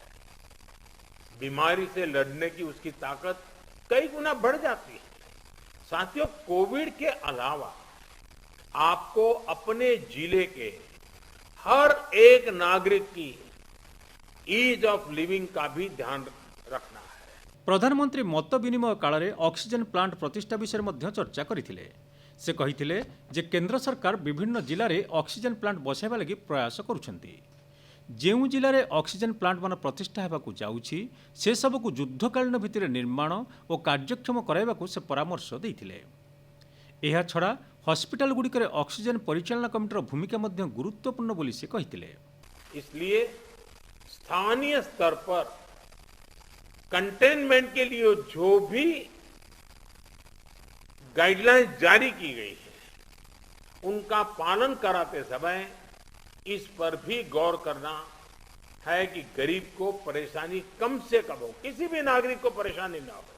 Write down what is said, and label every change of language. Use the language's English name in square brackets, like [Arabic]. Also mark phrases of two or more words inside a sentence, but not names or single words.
[Hindi] बीमारी से लड़ने की उसकी ताकत कई गुना बढ़ जाती है। साथियों, कोविड के अलावा आपको अपने जिले के हर एक नागरिक की [English] ease of living [Hindi] का भी ध्यान रखना है। [Odia] ପ୍ରଧାନମନ୍ତ୍ରୀ ମତ ବିନିମୟ କାଳରେ [English] oxygen plant [Odia] ପ୍ରତିଷ୍ଠା ବିଷୟରେ ମଧ୍ୟ ଚର୍ଚ୍ଚା କରିଥିଲେ। ସେ କହିଥିଲେ ଯେ କେନ୍ଦ୍ର ସରକାର ବିଭିନ୍ନ ଜିଲ୍ଲାରେ [English] oxygen plant [Odia] ବସାଇବା ଲାଗି ପ୍ରୟାସ କରୁଛନ୍ତି। ଯେଉଁ ଜିଲ୍ଲାରେ [English] oxygen plants [Odia] ପ୍ରତିଷ୍ଠା ହେବାକୁ ଯାଉଛି ସେସବୁକୁ ଯୁଦ୍ଧକାଳୀନ ଭିତ୍ତିରେ ନିର୍ମାଣ ଓ କାର୍ଯ୍ୟକ୍ଷମ କରାଇବାକୁ ସେ ପରାମର୍ଶ ଦେଇଥିଲେ। ଏହାଛଡ଼ା ହସ୍ପିଟାଲଗୁଡ଼ିକରେ ଅକ୍ସିଜେନ୍ ପରିଚାଳନା କମିଟିର ଭୂମିକା ମଧ୍ୟ ଗୁରୁତ୍ୱପୂର୍ଣ୍ଣ ବୋଲି ସେ କହିଥିଲେ। [Hindi] इसलिए स्थानीय स्तर पर कंटेनमेंट के लिए जो भी गाइडलाइंस जारी की गई है उनका पालन कराते समय इस पर भी गौर करना है कि गरीब को परेशानी कम से कम हो, किसी भी नागरिक को परेशानी ना हो।